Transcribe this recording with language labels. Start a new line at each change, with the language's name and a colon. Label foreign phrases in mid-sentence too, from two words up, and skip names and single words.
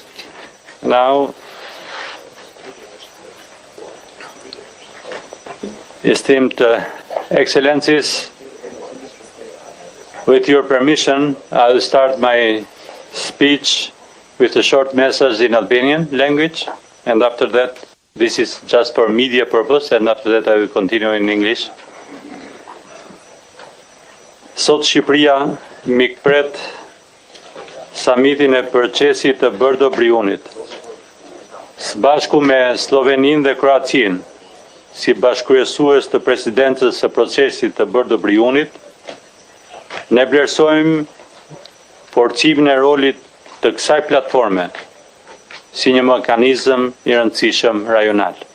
English: Now, esteemed Excellencies, with your permission, I will start my speech with a short message in Albanian language, and after that, this is just for media purpose, and after that I will continue in English.
Albanian: Sot Shqipëria mikpret samitin e procesit të Bërdo-Briunit. Së bashku me Sloveninë dhe Kroacinë, si bashkëkryesues të presidencës së procesit të Bërdo-Briunit, ne vlerësojmë forcimin e rolit të kësaj platforme si një mekanizëm i rëndësishëm rajonal.